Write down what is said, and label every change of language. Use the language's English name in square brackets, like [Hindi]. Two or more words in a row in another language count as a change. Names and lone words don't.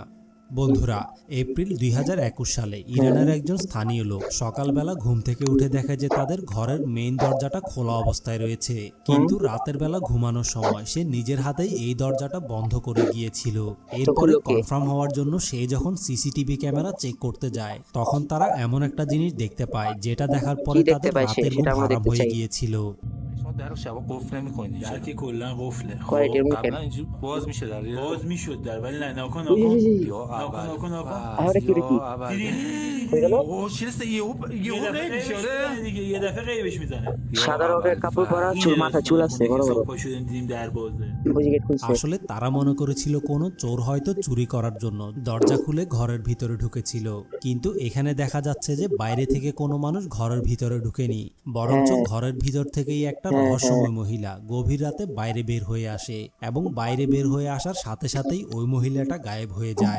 [Bangla] বন্ধুরা, এপ্রিল 2021 সালে ইরানের একজন স্থানীয় লোক সকালবেলা ঘুম থেকে উঠে দেখে যে তাদের ঘরের মেইন দরজাটা খোলা অবস্থায় রয়েছে, কিন্তু রাতের বেলা ঘুমানোর সময় সে নিজের হাতেই এই দরজাটা বন্ধ করে গিয়েছিল। এরপরে কনফার্ম হওয়ার জন্য সে যখন [English] CCTV camera check [Bangla] করতে যায়, তখন তারা এমন একটা জিনিস দেখতে পায় যেটা দেখার পরে তাদের রাতের ঘুম হারাম হয়ে গিয়েছিল। [Persian] در رو شبا قفل نمی‌کنی در که کلا قفله. قبلا اینجوری باز میشه در باز میشد در، ولی نه ناکن یا اول اوه چی هست یهو غیب میشه دیگه، یه دفعه غیبش میزنه. [Bangla] সাদা রঙের কাপড় পরা, চুল মাথা চুল আছে বড় বড়। [Persian] صبح شدیم دیدیم در بازه. [Bangla] আসলে তারা মনে করেছিল কোনো চোর হয়তো চুরি করার জন্য দরজা খুলে ঘরের ভিতরে ঢুকেছিল, কিন্তু এখানে দেখা যাচ্ছে যে বাইরে থেকে কোনো মানুষ ঘরের ভিতরে ঢুকেনি, বরঞ্চ ঘরের ভিতর থেকেই একটা রহস্যময় মহিলা গভীর রাতে বাইরে বের হয়ে আসে এবং বাইরে বের হয়ে আসার সাথে সাথেই ওই মহিলাটা গায়েব হয়ে যায়।